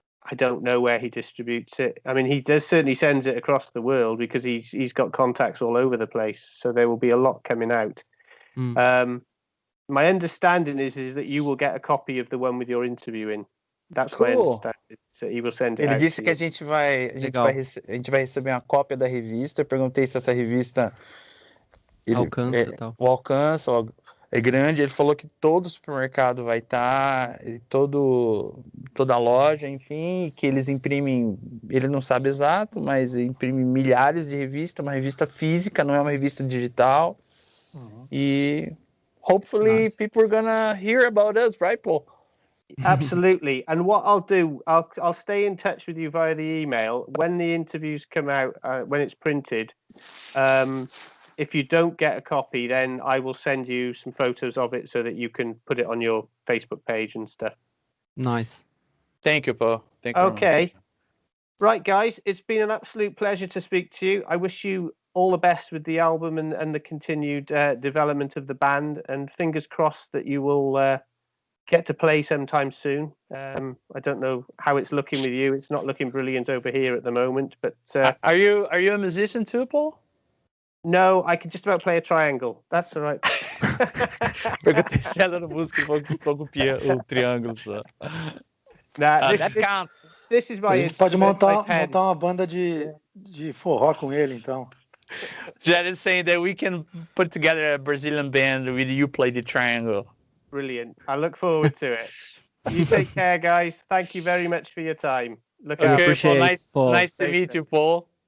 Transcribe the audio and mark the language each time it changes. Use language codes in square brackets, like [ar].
[en] I don't know where he distributes it. I mean, he certainly sends it across the world, because he's got contacts all over the place. So there will be a lot coming out. My understanding is that you will get a copy of the one with your interview in. That's my understanding. So he will send it. [pt] Ele disse que a gente vai receber uma cópia da revista. Eu perguntei se essa revista o alcance é grande. Ele falou que todo supermercado vai estar, toda loja, enfim, que eles imprimem, ele não sabe exato, mas imprime milhares de revistas, uma revista física, não é uma revista digital. E [en] hopefully people are gonna hear about us, right, Paul? Absolutely. And what I'll do, I'll stay in touch with you via the email when the interviews come out, when it's printed. If you don't get a copy, then I will send you some photos of it so that you can put it on your Facebook page and stuff. Nice. Thank you, Paul. Thank you. Okay. Right, guys, it's been an absolute pleasure to speak to you. I wish you all the best with the album and the continued development of the band, and fingers crossed that you will get to play sometime soon. I don't know how it's looking with you. It's not looking brilliant over here at the moment, but are you a musician too, Paul? No, I can just about play a triangle. That's all right. [pt] Perguntei se ela era música e falou que o triângulo só. [en] This is my. [pt] A gente pode montar uma banda de forró com ele, então. [en] Jed is saying that we can put together a Brazilian band with you play the triangle. Brilliant. I look forward to it. You take care, guys. Thank you very much for your time. Look okay, Paul. Nice to meet you, Paul.